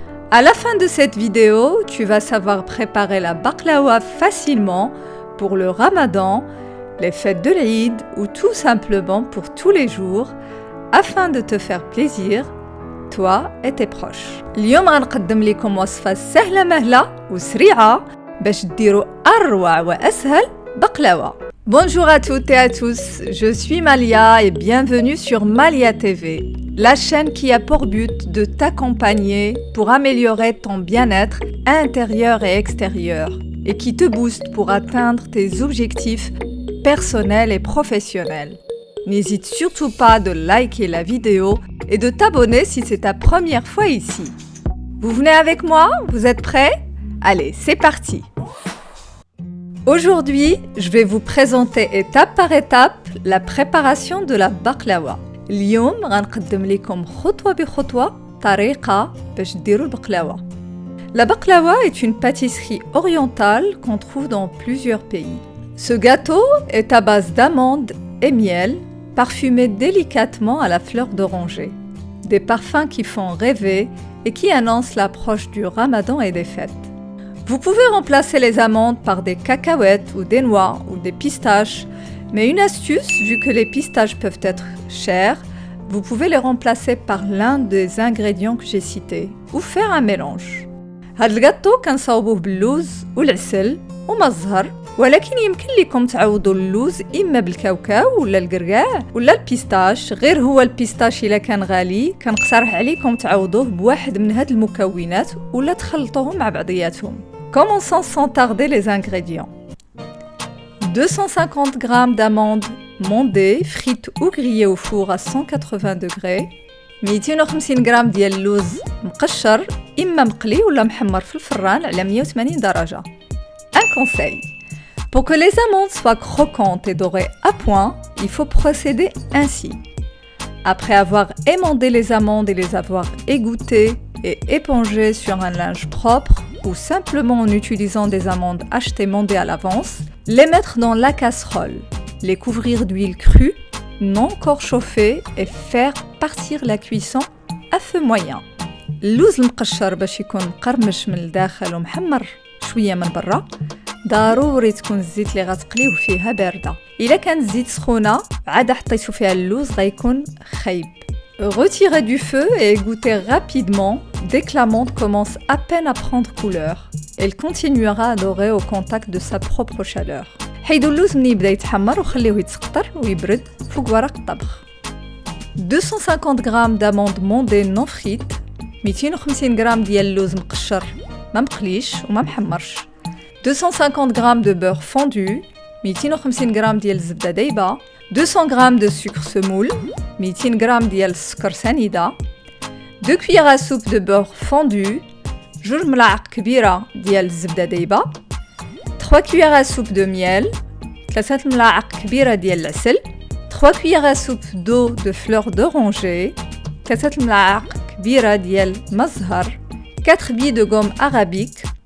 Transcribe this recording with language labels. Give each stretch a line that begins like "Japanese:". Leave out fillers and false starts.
French: À la fin de cette vidéo, tu vas savoir préparer la baklawa facilement pour le Ramadan, les fêtes de l'Eid ou tout simplement pour tous les jours afin de te faire plaisir, toi et tes proches.
Arabic: اليوم غنقدم لكم وصفة سهلة مهلة وسريعة باش ديروا أروع وأسهل بقلاوة.
French: Bonjour à toutes et à tous, je suis Malia et bienvenue sur Malia TV, la chaîne qui a pour but de t'accompagner pour améliorer ton bien-être intérieur et extérieur et qui te booste pour atteindre tes objectifs personnels et professionnels. N'hésite surtout pas de liker la vidéo et de t'abonner si c'est ta première fois ici. Vous venez avec moi? Vous êtes prêts? Allez, c'est parti! Aujourd'hui, je vais vous présenter étape par étape la préparation de la baklawa.
Arabic: اليوم غنقدم لكم خطوة بخطوة طريقة باش ديروا البقلاوة.
French: La baklawa est une pâtisserie orientale qu'on trouve dans plusieurs pays. Ce gâteau est à base d'amandes et miel, parfumé délicatement à la fleur d'oranger. Des parfums qui font rêver et qui annoncent l'approche du Ramadan et des fêtes. Vous pouvez remplacer les amandes par des cacahuètes ou des noix ou des pistaches, mais une astuce, vu que les pistaches peuvent être chers, vous pouvez les remplacer par l'un des ingrédients que j'ai cités ou faire un mélange.
Arabic: هاد الجاتو كنصاوبوه باللوز والعسل وما الزهر، ولكن يمكن لكم تعوضوا اللوز إما بالكاوكاو ولا القرقاع ولا البيستاش. غير هو البيستاش إلا كان غالي كنقترح عليكم تعوضوه بواحد من هاد المكونات ولا تخلطوهم مع بعضياتهم.
French: Commençons sans tarder les ingrédients. 250 g d'amandes mondées, frites ou grillées au four à 180 degrés.
Arabic: 250 g ديال اللوز مقشر إما مقلي ولا محمر في الفران على 180 درجة.
French: Un conseil. Pour que les amandes soient croquantes et dorées à point, il faut procéder ainsi. Après avoir émondé les amandes et les avoir égouttées et épongées sur un linge propre ou simplement en utilisant des amandes achetées mondées à l'avance, les mettre dans la casserole, les couvrir d'huile crue, non encore chauffée et faire partir la cuisson à feu moyen.
Arabic: اللوز المقشر باش يكون مقرمش من الداخل ومحمر شوية من برا ضروري تكون الزيت اللي غتقليوه فيها باردة. إلا كان الزيت سخونة عاد حطيتو فيها اللوز غيكون خايب.
French: Retirez du feu et égouttez rapidement dès que l'amande commence à peine à prendre couleur. Elle continuera à dorer au contact de sa propre chaleur.
Arabic: حيدوا اللوز من يبدا يتحمر وخليوه يتسقطر ويبرد فوق ورق الطبخ.
French: 250 g d'amandes mondées non frites,
Arabic: 250 g ديال اللوز مقشر ما مقليش وما محمرش.
French: 250 g de beurre fondu, 250 g
Arabic: ديال الزبدة دايبة,
French: 200 g de sucre semoule, 200 g
Arabic: ديال السكر سنيدة,
French: 2 cuillères à soupe de beurre fondu, 2
Arabic: ملاعق كبيرة ديال الزبدة دايبة,
French: 3 cuillères à soupe de miel, 3
Arabic: ملاعق كبيرة ديال العسل,
French: 3 cuillères à soupe d'eau de fleur d'oranger, 3
Arabic: ملاعق كبيرة ديال مزهر,
French: 4 billes de gomme arabique.